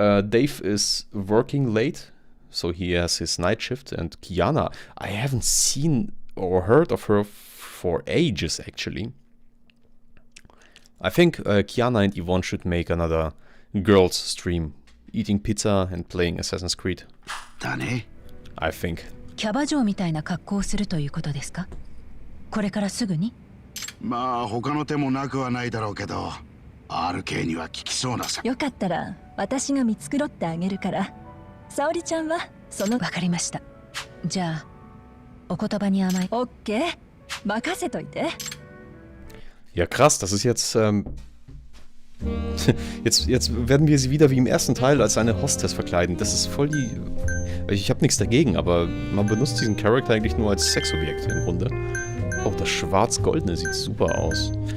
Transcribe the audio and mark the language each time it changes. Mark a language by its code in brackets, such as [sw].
[en] Dave is working late, so he has his night shift. And Kiana, I haven't seen or heard of her for ages, actually. I think Kiana and Yvonne should make another girls stream. Eating pizza and playing Assassin's Creed. I think. [ja] キャバ嬢みたいな格好をするということですか？これからすぐに？まあ他の手もなくはないだろうけど、RK には効きそうなさ。よかったら私が見繕ってあげるから。沙織ちゃんはその。わかりました。じゃあお言葉に甘い。オッケー。任せといて。 [de] Ja krass, das ist jetzt Jetzt werden wir sie wieder wie im ersten Teil als eine Hostess verkleiden. Das ist voll die... Ich habe nichts dagegen, aber man benutzt diesen Charakter eigentlich nur als Sexobjekt im Grunde. Oh, das Schwarz-Goldene sieht super aus.